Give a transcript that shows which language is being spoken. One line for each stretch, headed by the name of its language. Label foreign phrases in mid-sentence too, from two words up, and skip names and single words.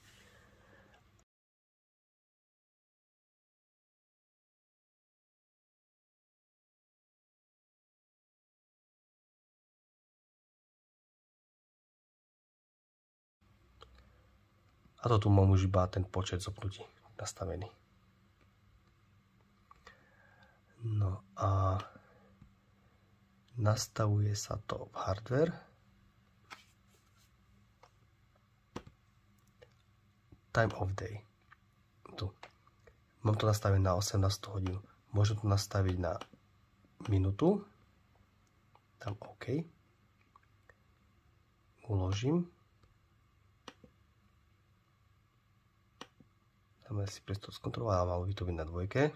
Slovak: A to tu mám už iba ten počet zopnutí nastavený. No a nastavuje sa to v hardware.
English: Time of day.
Slovak: Tu. Mám to nastavené na 18 hodín. Môžem to nastaviť na minútu. Tam OK. Uložím. Dáme si priestor skontrolovať, ale malo by to byť na 2.